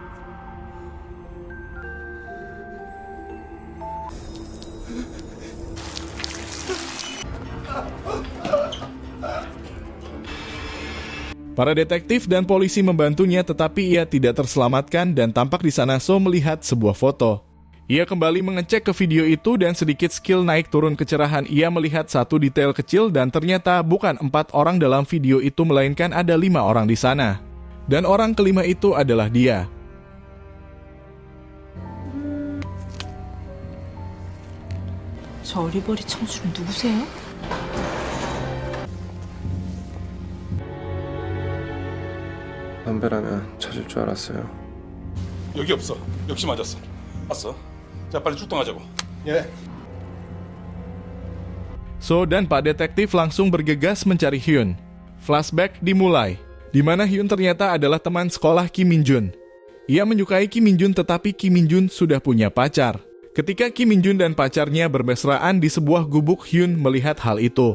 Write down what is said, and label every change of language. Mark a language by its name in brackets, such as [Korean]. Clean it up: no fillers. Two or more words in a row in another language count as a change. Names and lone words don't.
[Indonesian] Para detektif dan polisi membantunya tetapi ia tidak terselamatkan dan tampak di sana So melihat sebuah foto. Ia kembali mengecek ke video itu dan sedikit skill naik turun kecerahan ia melihat satu detail kecil dan ternyata bukan 4 orang dalam video itu melainkan ada 5 orang di sana. Dan orang kelima itu adalah dia. [Korean] 저 어리버리 청춘은 누구세요? 담배라면 찾을 줄 알았어요. 여기 없어. 역시 맞았어. 왔어. 자, 빨리 출동하자고. 예. [Indonesian] So dan Pak Detektif langsung bergegas mencari Hyun. Flashback dimulai, di mana Hyun ternyata adalah teman sekolah Kim Min Jun. Ia menyukai Kim Min Jun tetapi Kim Min Jun sudah punya pacar. Ketika Kim Min Jun dan pacarnya bermesraan di sebuah gubuk, Hyun melihat hal itu.